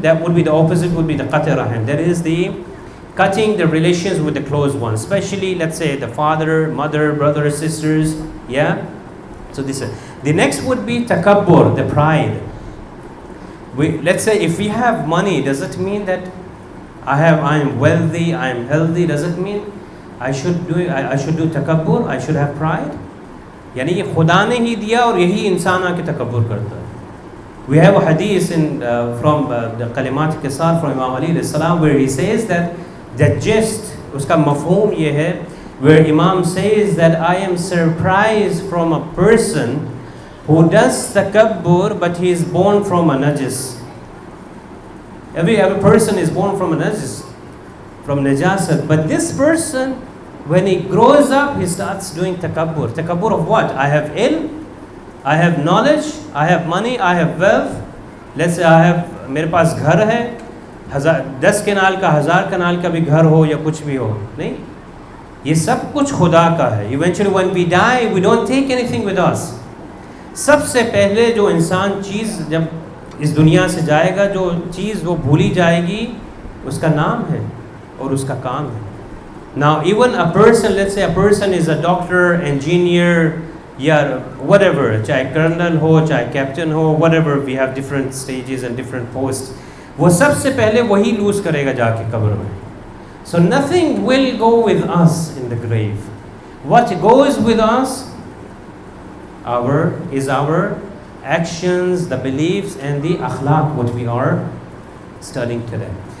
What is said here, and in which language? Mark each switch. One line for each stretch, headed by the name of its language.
English: That would be the opposite, would be the qat rahim. That is the cutting the relations with the close ones, especially let's say the father, mother, brothers, sisters. Yeah. So the next would be takabbur, the pride. Let's say if we have money, does it mean that I am wealthy, I am healthy? Does it mean I should do takabbur? I should have pride?
Hindi: यानी ये खुदा ने ही दिया और यही इंसान आके तकब्बुर करता है.
English: We have a hadith from the Kalimat Qisar from Imam Ali alayhi salam where he says that just
Hindi: उसका मफहूम ये है,
English: where Imam says that I am surprised from a person who does takabbur but he is born from a najis. Every person is born from a najis, from najasat, but this person, when he grows up, he starts doing takabbur. Takabbur of what? I have ilm, I have knowledge, I have money, I have wealth. Let's say I have,
Hindi: मेरे पास घर है, 10 कनाल का 1000 कनाल का भी घर हो या कुछ भी हो, नहीं, ये सब कुछ खुदा का है.
English: Eventually when we die, we don't take anything with us.
Hindi: सबसे पहले जो इंसान चीज़ जब इस दुनिया से जाएगा, जो चीज़ वो भूली जाएगी उसका नाम है और उसका काम है.
English: Now even a person, let's say a person is a doctor, engineer, या whatever,
Hindi: चाहे कर्नल हो, चाहे कैप्टन हो,
English: whatever, we have different stages and different posts,
Hindi: वो सबसे पहले वही लूज करेगा जाके कब्र में.
English: So nothing will go with us in the grave. What goes with us is our actions, the beliefs and the akhlaq, what we are studying today.